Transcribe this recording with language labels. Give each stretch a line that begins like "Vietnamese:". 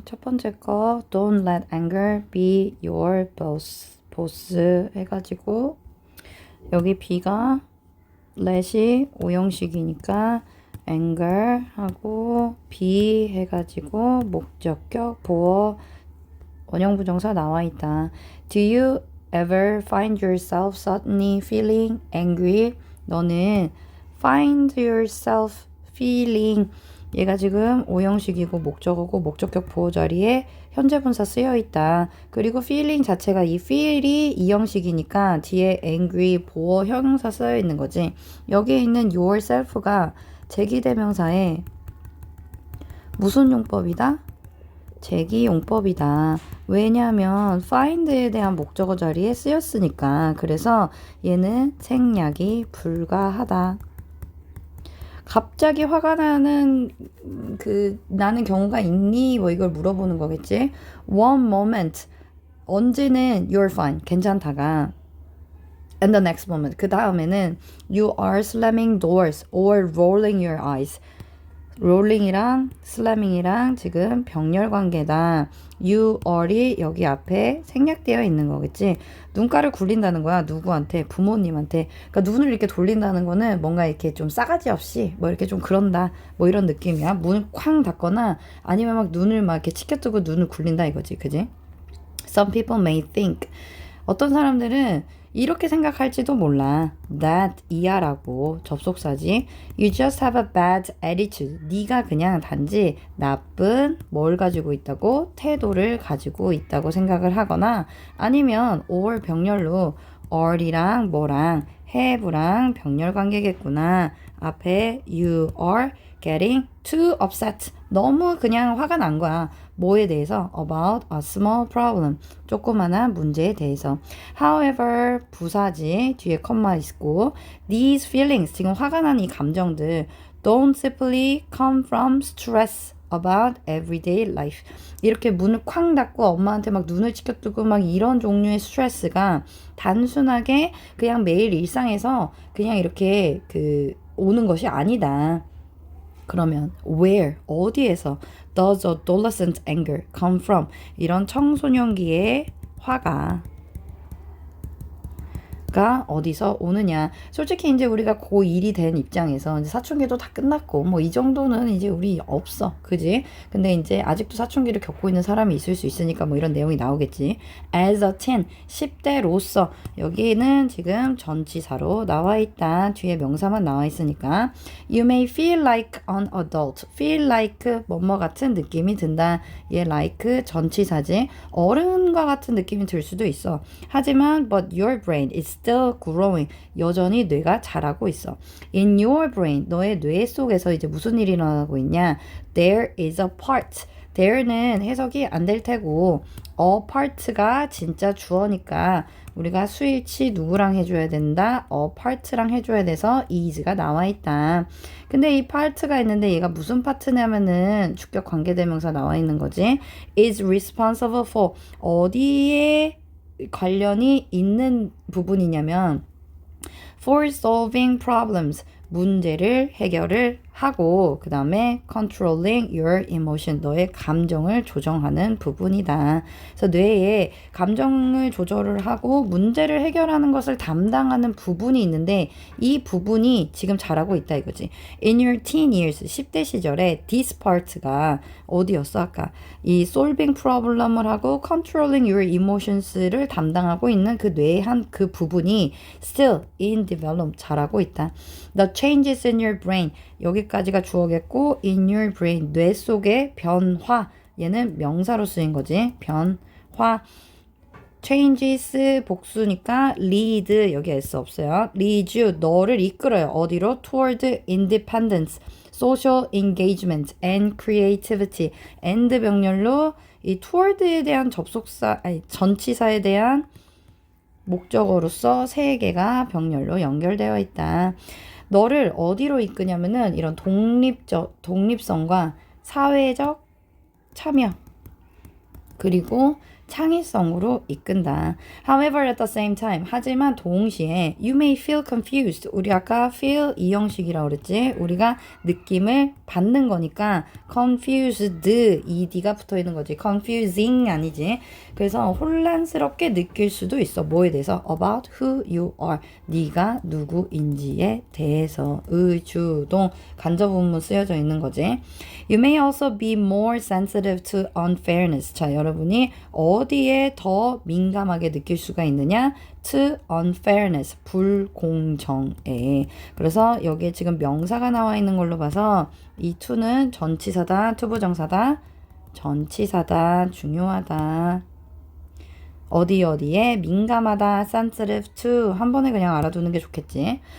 Korean: 첫 번째 거,
English: don't let anger be your boss
Korean: 해가지고, 여기 be가 let이 오형식이니까 anger 하고 be 해가지고 목적격 보어 원형부정사 나와 있다.
English: Do you ever find yourself suddenly feeling angry?
Korean: 너는 find yourself feeling 얘가 지금 오형식이고 목적어고 목적격 보호 자리에 현재 분사 쓰여 있다. 그리고 feeling 자체가 이 feel이 이형식이니까 뒤에 angry 보호 형용사 쓰여 있는 거지. 여기에 있는 yourself가 제기대명사에 무슨 용법이다? 제기용법이다. 왜냐하면 find에 대한 목적어 자리에 쓰였으니까. 그래서 얘는 생략이 불가하다. 갑자기 화가 나는 나는 경우가 있니? 뭐 이걸 물어보는 거겠지.
English: One moment
Korean: 언제는
English: you're fine
Korean: 괜찮다가
English: and the next moment
Korean: 그 다음에는
English: you are slamming doors or rolling your eyes.
Korean: 롤링이랑 슬래밍이랑 지금 병렬 관계다. you are이 여기 앞에 생략되어 있는 거겠지. 눈가를 굴린다는 거야. 누구한테? 부모님한테. 그러니까 눈을 이렇게 돌린다는 거는 뭔가 이렇게 좀 싸가지 없이 뭐 이렇게 좀 그런다. 뭐 이런 느낌이야. 문을 쾅 닫거나 아니면 막 눈을 막 이렇게 치켜뜨고 눈을 굴린다 이거지. 그지?
English: Some people may think
Korean: 어떤 사람들은 이렇게 생각할지도 몰라. That 이하라고 접속사지.
English: You just have a bad attitude.
Korean: 네가 그냥 단지 나쁜 뭘 가지고 있다고? 태도를 가지고 있다고 생각을 하거나 아니면 or 병렬로 are이랑 뭐랑 have랑 병렬 관계겠구나. 앞에
English: you are getting too upset.
Korean: 너무 그냥 화가 난 거야. 뭐에 대해서?
English: About a small problem.
Korean: 조그마한 문제에 대해서.
English: However,
Korean: 부사지. 뒤에 컴마 있고
English: these feelings,
Korean: 지금 화가 난 이 감정들
English: don't simply come from stress about everyday life.
Korean: 이렇게 문을 쾅 닫고 엄마한테 막 눈을 치켜뜨고 막 이런 종류의 스트레스가 단순하게 그냥 매일 일상에서 그냥 이렇게 오는 것이 아니다. 그러면
English: where
Korean: 어디에서
English: does adolescent anger come from?
Korean: 이런 청소년기의 화가 어디서 오느냐. 솔직히 이제 우리가 고1이 된 입장에서 이제 사춘기도 다 끝났고 뭐 이 정도는 이제 우리 없어. 그지? 근데 이제 아직도 사춘기를 겪고 있는 사람이 있을 수 있으니까 뭐 이런 내용이 나오겠지.
English: As a teen,
Korean: 10대로서 여기는 지금 전치사로 나와 있다. 뒤에 명사만 나와 있으니까
English: You may feel like an adult.
Korean: Feel like 뭐뭐 같은 느낌이 든다. 얘 like 전치사지. 어른과 같은 느낌이 들 수도 있어. 하지만
English: but your brain is still growing.
Korean: 여전히 뇌가 자라고 있어.
English: In your brain,
Korean: 너의 뇌 속에서 이제 무슨 일이 일어나고 있냐?
English: There is a part.
Korean: there는 해석이 안 될 테고 a part가 진짜 주어니까 우리가 스위치 누구랑 해줘야 된다? a part랑 해줘야 돼서 is가 나와 있다. 근데 이 part가 있는데 얘가 무슨 파트냐면은 주격 관계대명사 나와 있는 거지.
English: is responsible for
Korean: 어디에 관련이 있는 부분이냐면
English: for solving problems
Korean: 문제를 해결을 하고 그 다음에
English: controlling your emotion
Korean: 너의 감정을 조정하는 부분이다. 그래서 뇌에 감정을 조절을 하고 문제를 해결하는 것을 담당하는 부분이 있는데 이 부분이 지금 잘하고 있다 이거지.
English: In your teen years
Korean: 10대 시절에
English: this part
Korean: 가 어디였어 아까? 이
English: solving problem
Korean: 을 하고
English: controlling your emotions
Korean: 를 담당하고 있는 그 뇌의 한 그 부분이
English: still in develop
Korean: 잘하고 있다.
English: The changes in your brain
Korean: 여기까지가 주어겠고 in your brain 뇌 속의 변화 얘는 명사로 쓰인 거지. 변화 changes 복수니까 lead 여기 s 없어요.
English: leads you
Korean: 너를 이끌어요. 어디로?
English: toward independence, social engagement and creativity.
Korean: and 병렬로 이 toward에 대한 접속사 전치사에 대한 목적어로서 세 개가 병렬로 연결되어 있다. 너를 어디로 이끄냐면은 이런 독립성과 사회적 참여 그리고 창의성으로 이끈다.
English: However, at the same time,
Korean: 하지만 동시에
English: you may feel confused.
Korean: 우리 아까 feel 이 형식이라고 그랬지? 우리가 느낌을 받는 거니까 confused, ed가 붙어 있는 거지. confusing 아니지. 그래서 혼란스럽게 느낄 수도 있어. 뭐에 대해서?
English: about who you are.
Korean: 네가 누구인지에 대해서 의주동 간접문문 쓰여져 있는 거지.
English: You may also be more sensitive to unfairness.
Korean: 자, 여러분이 어디에 더 민감하게 느낄 수가 있느냐?
English: to unfairness,
Korean: 불공정에. 그래서 여기에 지금 명사가 나와 있는 걸로 봐서 이 to는 전치사다, 투부정사다, 전치사다, 중요하다. 어디에 민감하다,
English: sensitive to
Korean: 한 번에 그냥 알아두는 게 좋겠지.